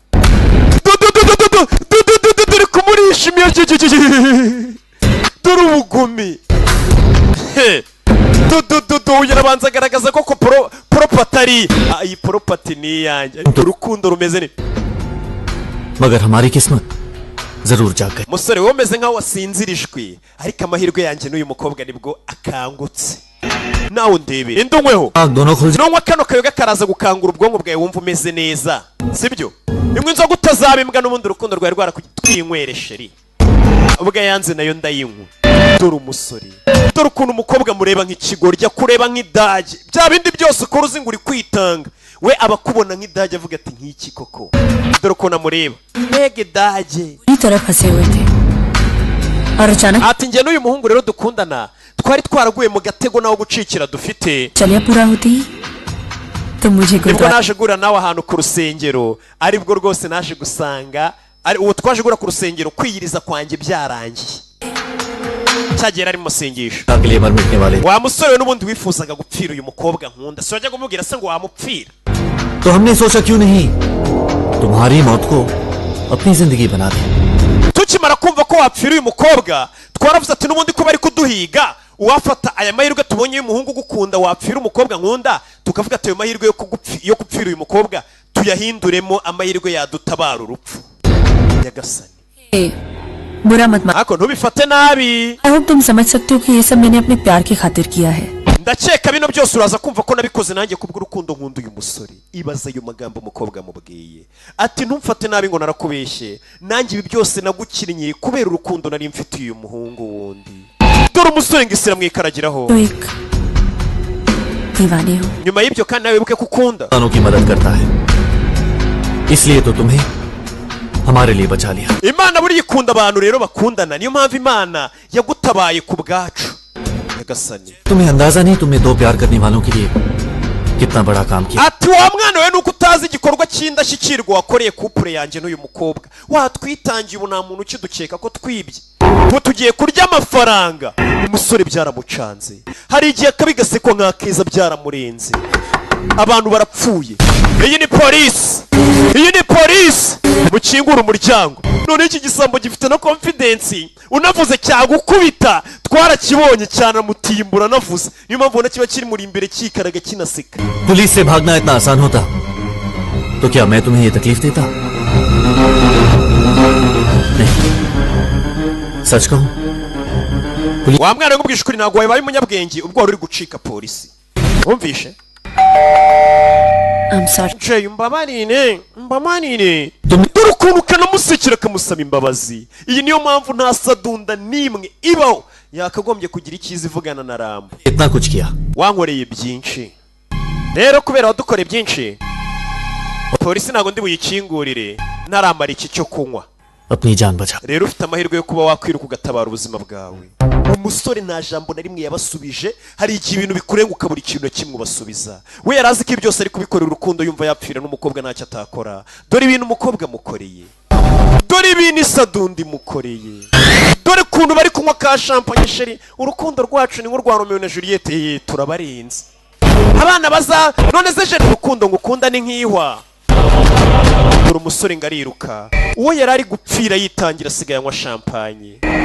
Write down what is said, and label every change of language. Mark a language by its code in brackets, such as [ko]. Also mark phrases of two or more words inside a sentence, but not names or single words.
[rw] dore kumurishimira dore ubugumi yarabanza agaragaza ko poropati ari iyi poropati ni iyanjye urukundo rumeze ni [hi] मगर हमारी किस्मत जरूर जाग गई [rw] umusore wowe umeze nkaho wasinzirijwe ariko amahirwe yanjye n'uyu mukobwa nibwo akangutse nawe ndebe indunyweho [hi] दोनों खुल [rw] nunywa kano kayoga karaza gukangura ubwonko bwawe wumva umeze neza sibyo imwe inzoga utazabimbwa n'ubundi urukundo rwawe rwarakutwinywere sheri ubwo yanze nayo ndayinywa dore umusore dore ukuntu umukobwa mureba nk'ikigoryi kureba nk'idage bya bindi byose ukora uzi ngo uri kwitanga we abakubona nk'idage avuga ati nk'iki koko dore ukuntu amureba mbega idage [hi] पूरी तरह फंसे हुए थे और अचानक [rw] ati njye n'uyu muhungu rero dukundana twari twaraguye mu gatego nawo gucikira dufite [hi] चलिया पूरा होती तो मुझे [rw] nibwo [hi] गुरुद्वारा [rw] naje gura nawe ahantu ku rusengero aribwo rwose naje gusanga ari uwo twaje gura ku rusengero kwiyiriza kwanjye byarangiye cyagera ari mu masengesho [hi] के लिए मर मिटने वाले [rw] wa musore n'ubundi wifuzaga gupfira uyu mukobwa nkunda si wajya kumubwira se ngo wamupfira [hi] तो हमने सोचा क्यों नहीं तुम्हारी मौत को अपनी जिंदगी बना दे [rw] tukimara kumva ko wapfira uyu mukobwa twaravuze ati n'ubundi ko bari kuduhiga uwafata aya mahirwe tubonye y'umuhungu ugukunda wapfira umukobwa nkunda tukavuga ati ayo mahirwe yo gupfira uyu mukobwa tuyahinduremo amahirwe yadutabara urupfu nyagasani [hi] बुरा मत मान [rw] ariko ntubifate nabi [en] I hope [hi] तुम समझ सकते हो कि ये सब मैंने अपने प्यार की खातिर किया है [rw] ndakeka bino byose uraza kumva ko nabikoze nanjye kubw'urukundo nkunda uyu musore ibaza ayo magambo umukobwa amubwiye ati ntumfate nabi ngo narakubeshye nanjye ibi byose nagukinnye kubera urukundo nari mfitiye uyu muhungu wundi dore umusore ngo isira mwikaragiraho [hi] तो एक दीवाने हो [rw] nyuma y'ibyo kandi nawe wibuke ko ukunda [hi] इंसानों की मदद करता है इसलिए तो तुम्हें हमारे लिए बचा लिया [rw] imana buriya ikunda abantu rero bakundana niyo mpamvu imana yagutabaye ku bwacu nyagasani [hi] तुम्हें अंदाजा नहीं तुमने दो प्यार करने वालों के लिए कितना बड़ा काम किया [rw] ati wa mwana we nuko utazi igikorwa cy'indashyikirwa wakoreye kupure yanjye n'uyu mukobwa watwitangiye ubu nta muntu ukidukeka ko twibye ngo tugiye kurya amafaranga umusore byaramucanze hari igihe akabi gasekwa nk'akeza byaramurenze abantu barapfuye iyi ni polisi iyi ni polisi mukingura umuryango none iki gisambo gifite na confidence unavuze cyagukubita twarakibonye cyane mutimbura navuze niyo mpamvu ubona kiba kiri muri imbere kikaraga kinaseka [hi] पुलिस से भागना इतना आसान होता तो क्या मैं तुम्हें ये तकलीफ देता नहीं सच कहूं [rw] wa mwana ngubwisha ukuri ntabwo wabaye umunyabwenge ubwo wari uri gucika polisi wumvishe [en] I'm sorry [rw] Jay mbabarire dore ukuntu kanamusekera kamusaba imbabazi iyi niyo mpamvu nta sadunda n'imwe ibaho yakagombye kugira icyiza ivugana na Rambo [hi] इतना कुछ किया [rw] wankoreye byinshi rero kubera wadukoreye byinshi polisi ntabwo ndi buyikingurire ntaramara iki cyo kunywa [hi] अपनी जान बचा [rw] rero ufite amahirwe yo kuba wakwiruka ugatabara ubuzima bwawe umusore nta jambo na rimwe yabasubije hari igihe ibintu bikurenguka buri kintu kimwe ubasubiza we yari azi ko byose ari kubikorera urukundo yumva yapfira n'umukobwa ntacyo atakora dore ibintu umukobwa mukoreye dore ibintu isadundi mukoreye dore ukuntu bari kunywa ka champagne sheri urukundo rwacu ni nk'urwa Romeo na Juliette turabarinze abana baza none se je urukundo ngukunda ni nk'ihwa dore umusore ngariruka uwo yari ari gupfira yitangira asigaye anywa champagne